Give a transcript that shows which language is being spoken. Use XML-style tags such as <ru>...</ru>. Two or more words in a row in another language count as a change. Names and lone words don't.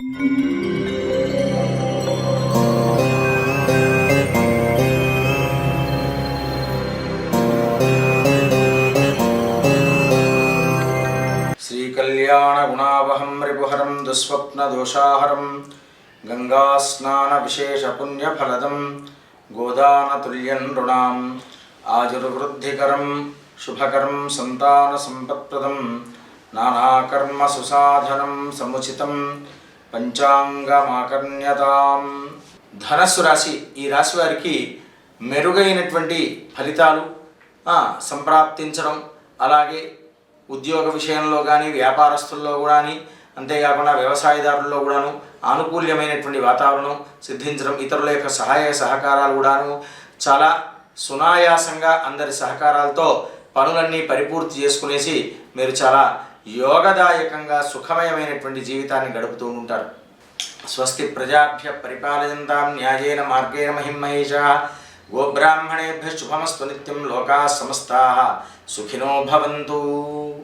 <sa>श्रीकल्याणगुणावहं रिपुहरं दुःस्वप्नदोषाहरं गङ्गास्नानविशेषपुण्यफलदं गोदानतुल्यं नृणाम् आजुर्वृद्धिकरं शुभकरं सन्तानसम्पत्प्रदं नानाकर्मसुसाधनं समुचितं పంచాంగమాకర్ణ్యతాం.</sa> <te>ధనస్సు రాశి, ఈ రాశి వారికి మెరుగైనటువంటి ఫలితాలు సంప్రాప్తించడం, అలాగే ఉద్యోగ విషయంలో కానీ వ్యాపారస్తుల్లో కానీ అంతేకాకుండా వ్యవసాయదారుల్లో కూడాను ఆనుకూల్యమైనటువంటి వాతావరణం సిద్ధించడం, ఇతరుల యొక్క సహాయ సహకారాలు కూడాను చాలా సునాయాసంగా అందరి సహకారాలతో పనులన్నీ పరిపూర్తి చేసుకునేసి మీరు చాలా యోగదాయకంగా సుఖమయమైనటువంటి జీవితాన్ని గడుపుతూ ఉంటారు.</te> <sa>స్వస్తి ప్రజాభ్య పరిపాలయంతాం న్యాయేన మార్గేణ మహిం మహేషాః. గోబ్రాహ్మణేభ్యః శుభమస్తు నిత్యం. లోకాః సమస్తాః సుఖినో భవంతు.</sa>